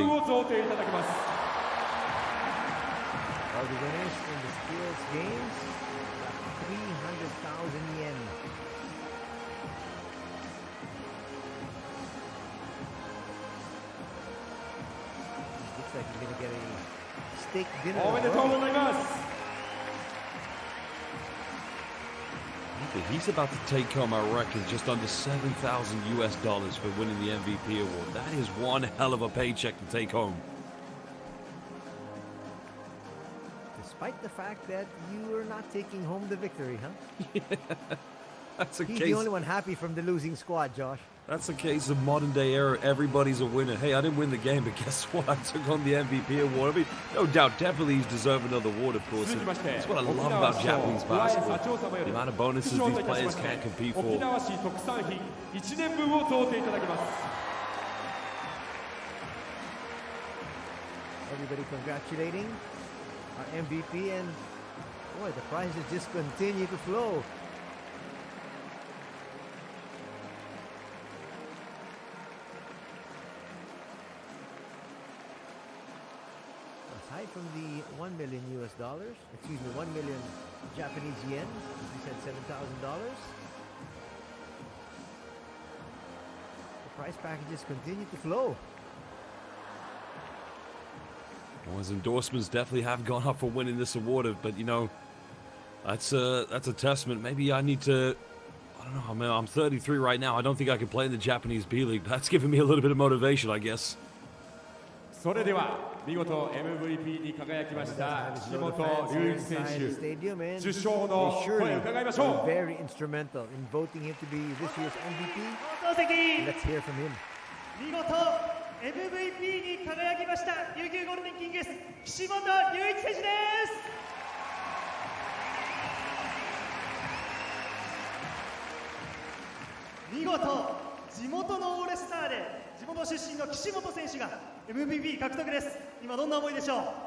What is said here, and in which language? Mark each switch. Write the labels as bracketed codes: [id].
[en] All the winners in the skills games got 300,000 yen. Looks like he's gonna get a steak dinner. [ja] おめでとうございます。 [en] But he's about to take home, I reckon, just under $7,000 for winning the MVP award. That is one hell of a paycheck to take home. Despite the fact that you are not taking home the victory, huh? That's a He's case. the only one happy from the losing squad, Josh. That's a case of modern day era. Everybody's a winner. Hey, I didn't win the game, but guess what? I took home the MVP award. I mean, no doubt, definitely he's deserving of the award, of course. And that's what I love about Japanese basketball. The amount of bonuses these players can compete for. [ja] 沖縄市特産品1年分を贈呈いただきます。 [en] Everybody congratulating our MVP, and boy, the prizes just continue to flow. Aside from the $1 million, excuse me, 1 million Japanese yen, as we said, $7,000. The prize packages continue to flow. Well, his endorsements definitely have gone up for winning this award, but you know, that's a testament. Maybe I need to, I don't know, I mean, I'm 33 right now. I don't think I can play in the Japanese B.League. That's giving me a little bit of motivation, I guess. [ja] それでは見事 MVP に輝きました岸本隆一選手受賞の声を伺いましょう。 [en] Very instrumental in voting him to be this year's MVP. Let's hear from him. [ja] 見事 MVP に輝きました琉球ゴールデンキングス岸本隆一選手です。見事地元のオールスターで地元出身の岸本選手が MVP 獲得です。今どんな思いでしょう。